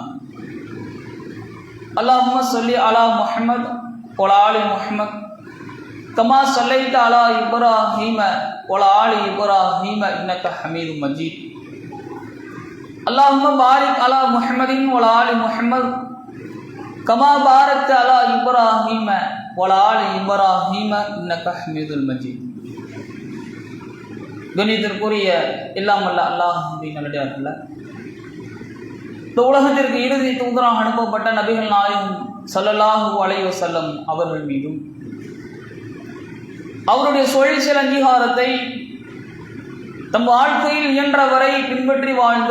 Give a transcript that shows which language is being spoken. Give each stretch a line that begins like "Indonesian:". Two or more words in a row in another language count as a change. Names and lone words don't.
Arabic: اللهم صل على محمد وعلى آل محمد كما صليت على إبراهيم وعلى آل إبراهيم إنك حميد مجيد. اللهم بارك على محمد وعلى آل محمد كما باركت على إبراهيم وعلى آل إبراهيم إنك حميد مجيد.
Tamil: கண்ணியத்திற்குரிய எல்லாம் வல்ல அல்லாஹ்வின் நல்லடியார்களே, இந்த உலகத்திற்கு இறுதி தூதராக அனுப்பப்பட்ட நபிகள் நாயகம்
Arabic: صلى الله عليه وسلم
Tamil: அவர்கள் மீதும் அவருடைய சொல் அங்கீகாரத்தை தம் வாழ்க்கையில் இயன்றவரை பின்பற்றி வாழ்ந்த